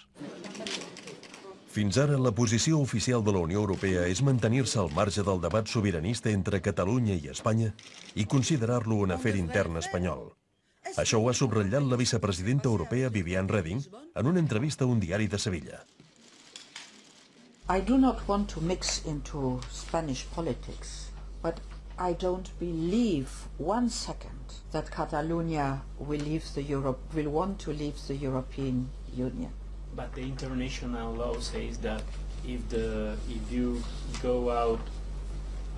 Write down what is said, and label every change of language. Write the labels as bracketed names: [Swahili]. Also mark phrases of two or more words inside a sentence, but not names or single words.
[Catalan] Fins ara, la posició oficial de la Unió Europea és mantenir-se al marge del debat sobiranista entre Catalunya i Espanya i considerar-lo un afer intern espanyol. Això ho ha subratllat la vicepresidenta europea Viviane Reding en una entrevista a un diari de Sevilla. [English] I do not want to mix into Spanish politics, but I don't believe one second that Catalonia will want to leave the European Union. But the international law says that if you go out